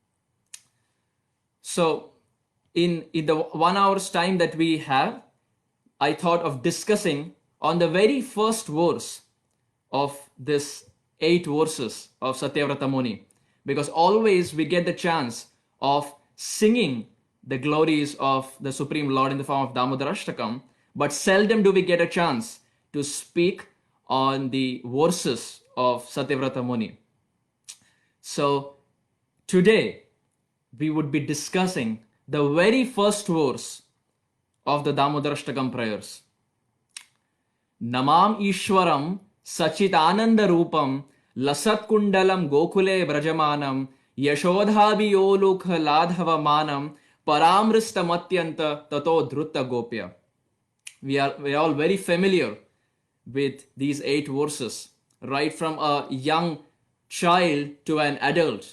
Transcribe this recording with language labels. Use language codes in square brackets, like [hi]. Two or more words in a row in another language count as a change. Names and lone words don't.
[en] So in the 1 hour's time that we have, I thought of discussing on the very first verse of this 8 verses of Satyavrata Muni, because always we get the chance of singing the glories of the Supreme Lord in the form of Damodarashtakam, but seldom do we get a chance to speak on the verses of Satyavrata Muni. So today we would be discussing the very first verse of the Damodarashtakam prayers. [sa] नमामीश्वरं सच्चिदानन्दरूपं लसत्कुण्डलं गोकुले भ्राजमानं यशोदाभियोलूखलाद् धावमानं परामृ अत्यन्ततो द्रुत्य गोप्या. [en] We are all very familiar with these 8 verses, right from a young child to an adult.